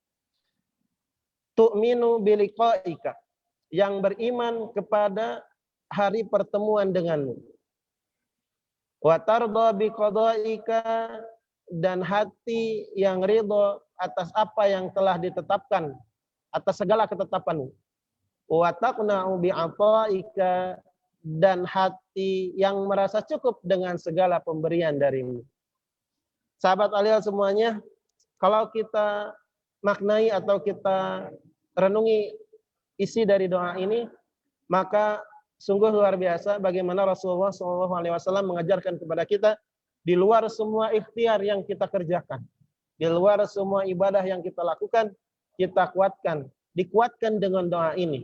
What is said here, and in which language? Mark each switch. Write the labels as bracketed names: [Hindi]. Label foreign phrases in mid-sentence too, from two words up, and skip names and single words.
[Arabic] تؤمن بلقائك, [Indonesian] yang beriman kepada hari pertemuan denganmu. [Arabic] وترضى بقضائك, [Indonesian] dan hati yang ridho atas apa yang telah ditetapkan, atas segala ketetapanmu. [Arabic] وتقنع بعطائك, [Indonesian] dan hati yang merasa cukup dengan segala pemberian darimu. Sahabat Aliyah semuanya, kalau kita maknai atau kita renungi isi dari doa ini, maka sungguh luar biasa bagaimana Rasulullah SAW mengajarkan kepada kita, di luar semua ikhtiar yang kita kerjakan, di luar semua ibadah yang kita lakukan, kita dikuatkan dengan doa ini.